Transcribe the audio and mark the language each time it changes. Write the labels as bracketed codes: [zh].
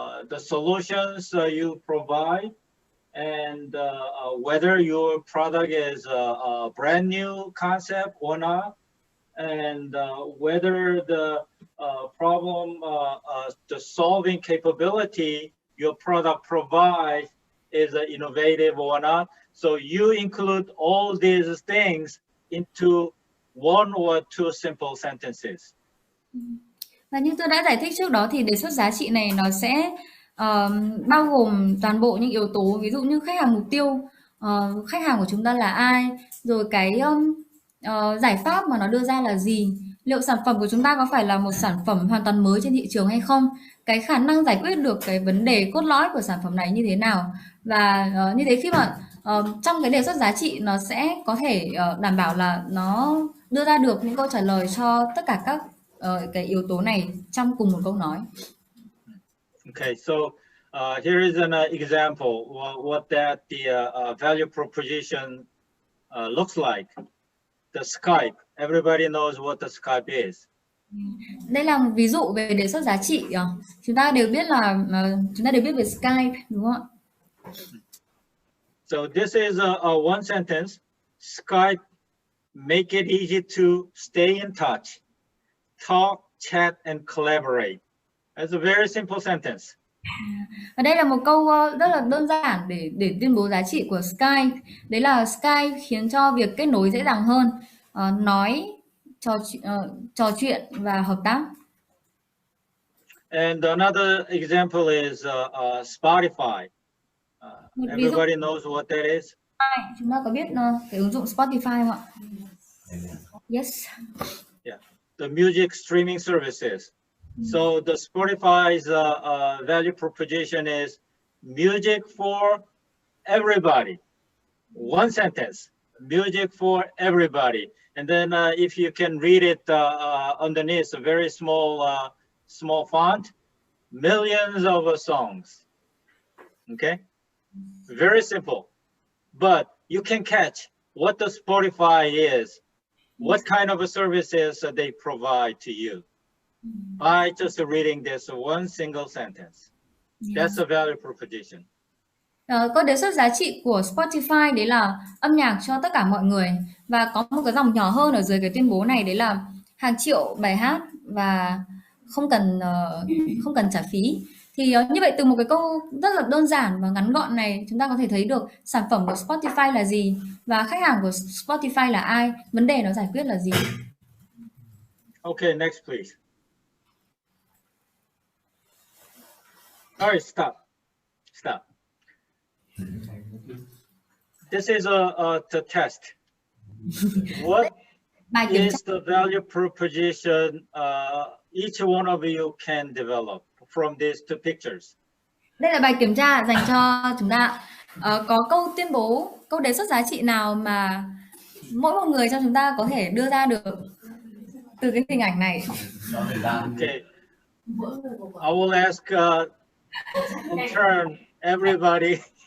[en] the solutions you provide, and whether your product is a brand new concept or not, and whether the problem, the solving capability your product provides is innovative or not. So you include all these things into 1 or 2 simple sentences. [vi] Và như tôi đã giải thích trước đó thì đề xuất giá trị này nó sẽ bao gồm toàn bộ những yếu tố, ví dụ như khách hàng mục tiêu, khách hàng của chúng ta là ai, rồi cái giải pháp mà nó đưa ra là gì, liệu sản phẩm của chúng ta có phải là một sản phẩm hoàn toàn mới trên thị trường hay không, cái khả năng giải quyết được cái vấn đề cốt lõi của sản phẩm này như thế nào. Và như thế khi mà trong cái đề xuất giá trị nó sẽ có thể đảm bảo là nó đưa ra được những câu trả lời cho tất cả các cái yếu tố này trong cùng một câu nói. [en] Okay, so here is an example what that the value proposition looks like. The Skype, everybody knows what the Skype is. [vi] Đây là một ví dụ về đề xuất giá trị. Chúng ta đều biết về Skype, đúng không ạ? [en] So this is a one sentence. Skype make it easy to stay in touch, talk, chat, and collaborate. That's a very simple sentence. [vi] Và đây là một câu rất là đơn giản để tuyên bố giá trị của Skype. Đấy là Skype khiến cho việc kết nối dễ dàng hơn, nói, trò chuyện và hợp tác. [en] And another example is Spotify. Everybody knows what that is. [vi] Chúng ta có biết cái ứng dụng Spotify không ạ? [en] Yes. Yeah, the music streaming services. So the Spotify's value proposition is music for everybody. One sentence, music for everybody. And then if you can read it underneath, a very small font, millions of songs. Okay, very simple. But you can catch what the Spotify is, what kind of services they provide to you by just reading this one single sentence. That's a value proposition. [vi] Câu đề xuất giá trị của Spotify đấy là âm nhạc cho tất cả mọi người, và có một cái dòng nhỏ hơn ở dưới cái tuyên bố này, đấy là hàng triệu bài hát và không cần trả phí. Thì như vậy từ một cái câu rất là đơn giản và ngắn gọn này, chúng ta có thể thấy được sản phẩm của Spotify là gì và khách hàng của Spotify là ai, vấn đề nó giải quyết là gì. [en] Okay, next please. All right, stop. This is the test. What [vi] Bài kiểm tra [en] is the value proposition each one of you can develop from these two pictures? [vi] Đây là bài kiểm tra dành cho chúng ta. Có câu tuyên bố, câu đề xuất giá trị nào mà mỗi một người trong chúng ta có thể đưa ra được từ cái hình ảnh này? [en] Okay. I will ask in turn everybody.